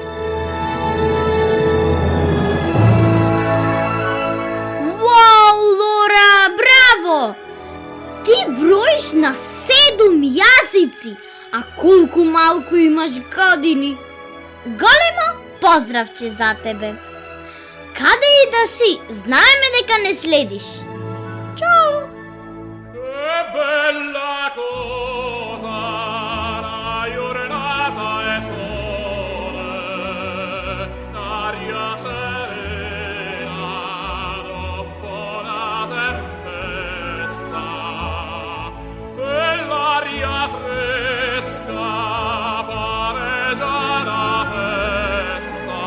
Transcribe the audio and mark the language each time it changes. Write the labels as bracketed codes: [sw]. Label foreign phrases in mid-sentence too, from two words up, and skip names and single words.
[mk] Вау, Лора, браво! Ти броиш на 7 язици, а колко малко имаш години. Големо поздравче за тебе. Каде и да си, знаеме дека не следиш. Чао! [it] Che bella cosa la giornata è sole, l'aria serena dopo la tempesta, quell'aria fresca pare già la festa.